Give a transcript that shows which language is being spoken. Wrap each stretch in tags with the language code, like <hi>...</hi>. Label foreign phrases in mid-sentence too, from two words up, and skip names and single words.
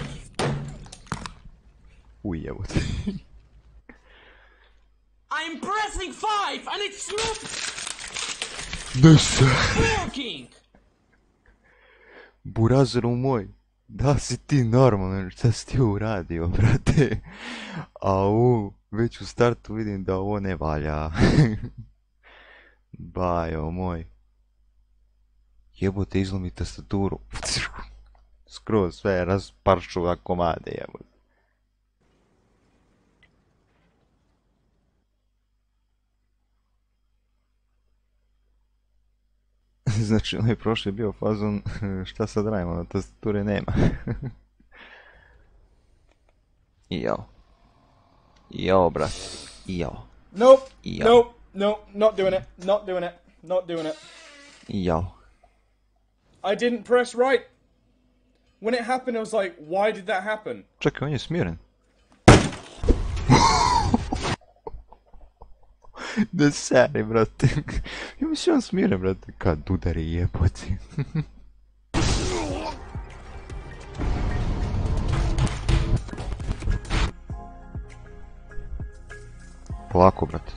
<sr>Ujebote.</sr> <en>I'm pressing 5 and it's not working!</en> <sr>Burazeru moj, da si ti normalno, šta si ti uradio, brate? Au, već u startu vidim da ovo ne valja. Bajo moj. Jebote, izlomi tastaturu. Skroz sve rasparču na komade, jebote. Znači, onaj prošli je bio fazon, šta sad radimo, na tastature nema. Jao. Jao, brat. Jao. Nope, Jao. nope,</sr> <en>no, not doing it, not doing it, not doing it.</en> <sr>Jao.</sr> <en>I didn't press right. When it happened, I was like, why did that happen?</en> <sr>Čekaj, on je smiren. Ne seri, brate. Ja mislim on smiren, brate. Kad udari jebote. Polako, brate.</sr>